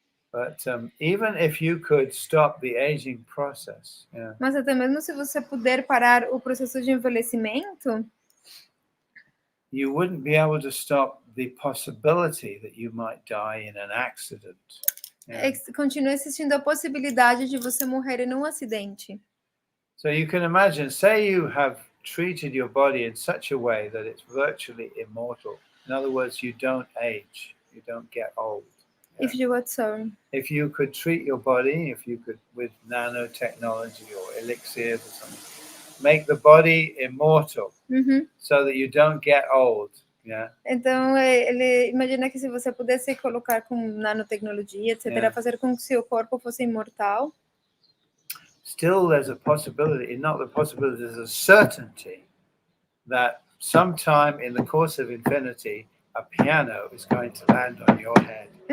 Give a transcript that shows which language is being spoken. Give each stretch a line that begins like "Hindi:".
English: But even if you could stop the aging process,
Portuguese: mas até mesmo se você puder parar o processo de envelhecimento,
English: you wouldn't be able to stop the possibility that you might die in an accident.
Portuguese: Continua existindo a possibilidade de você morrer em um acidente.
English: So you can imagine, say you have treated your body in such a way that it's virtually immortal. In other words, you don't age, you don't get old. If you what, sorry? If you could treat your body, with nanotechnology or elixirs or something, make the body immortal, so that you don't get old.
Portuguese: Então, ele imagina que se você pudesse colocar com nanotecnologia, etc., fazer com que seu corpo fosse imortal.
English: Still, there's a possibility, not the possibility, there's a certainty that sometime in the course of infinity, a piano is going to land on your head.